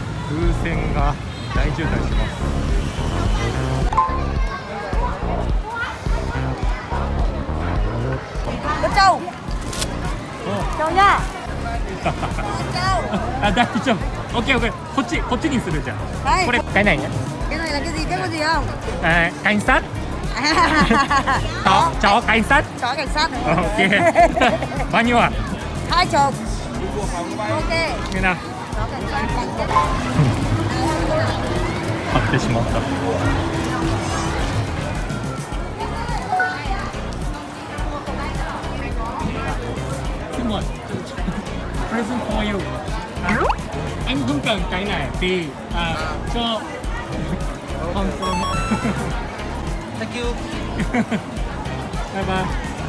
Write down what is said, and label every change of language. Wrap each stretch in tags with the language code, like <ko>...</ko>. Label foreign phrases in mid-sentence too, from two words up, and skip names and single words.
<ja>風船が大渋滞してます。あ、大丈夫。オッケーオッケー。こっちにするじゃん。はい。これ買えないね。</ja> <vi>Cái này là cái gì không? Cảnh sát. Chó cảnh sát. Chó cảnh sát. Ok. Bao nhiêu à? 20. Ok. Nghe nào. Chó cảnh sát.</vi> <ja>買ってしまった。</ja> <en>Present for you.</en> <vi>Anh không cần cái này thì cho con.</vi> <en>Thank you. Bye bye.</en>